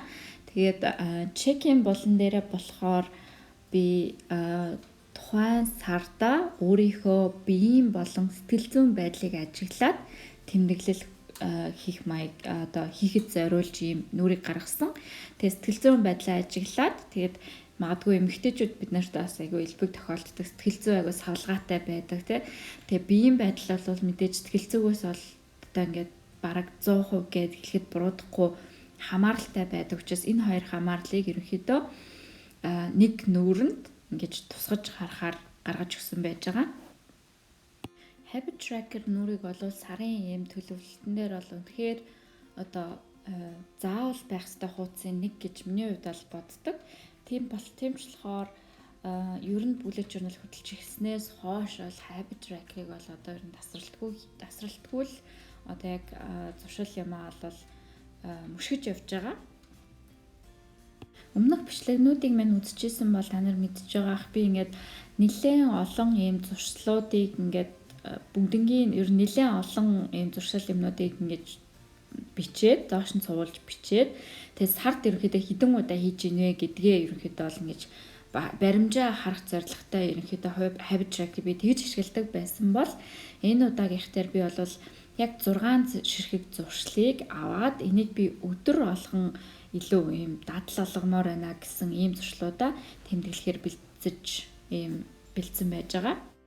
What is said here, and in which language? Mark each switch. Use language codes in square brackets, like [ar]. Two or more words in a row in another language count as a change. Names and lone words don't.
[mn] Тэгээд check-in болон дээрээ болохоор би тухайн сарда өөрийнхөө биеийн болон сэтгэл зүйн байдлыг ажиглаад тэмдэглэл хийх маяг хийхэд зориулж ийм нүрийг гаргасан. Тэгээд сэтгэл зүйн байдлаа ажиглаад тэгээд магадгүй эмэгтэйчүүд бид нарт бас айгүй элбэг тохиолддог сэтгэл зүй айгүй савлгаатай байдаг тий. Тэгээ биеийн байдал бол мэдээж сэтгэл зүйгээс бол ингээд бараг 100% гээд хэлэхэд буруудахгүй хамааралтай байдаг учраас энэ хоёр хамаарлыг ерөнхийдөө нэг нүүрэнд ингэж тусгаж харахаар гаргаж өгсөн байж байгаа. [en] Habit tracker [mn] нүрийг бол сарын ийм төлөвлөлтөн дээр бол үнэхээр заавал байх ёстой хуудсын нэг гэж миний хувьд бол боддог. Тийм ч болохоор ер нь [en] bullet journal [mn] хөтлж эхэлснээс хойш бол [en] habit track- [mn] ыг бол ер нь тасралтгүй л яг зуршил юмаа бол мөшгөж явж байгаа. Өмнөх бичлэгнүүдийг мань үзчихсэн бол та нар мэдж байгаа ах би ингээд нэлээд олон ийм зуршлуудыг ингээд бүгднгийн ер нь нэлээд олон ийм зуршил юмнуудыг ингээд бичээд доош нь цувуулж бичээд тэгээд сард ерөнхийдөө хэдэн удаа хийж ийнэ гэдгээ ерөнхийдөө бол ингэж баримжаа харах зорилготой ерөнхийдөө [en] habit track [mn] би тэгж ашигладаг байсан бол энэ удаагийнх дээр би бол яг 6 ширхэг зуршлыг аваад энийг би өдөр болгон илүү ийм дадал олгомоор байна гэсэн ийм зуршлуудаа тэмдэглэхээр бэлдсэн байж байгаа.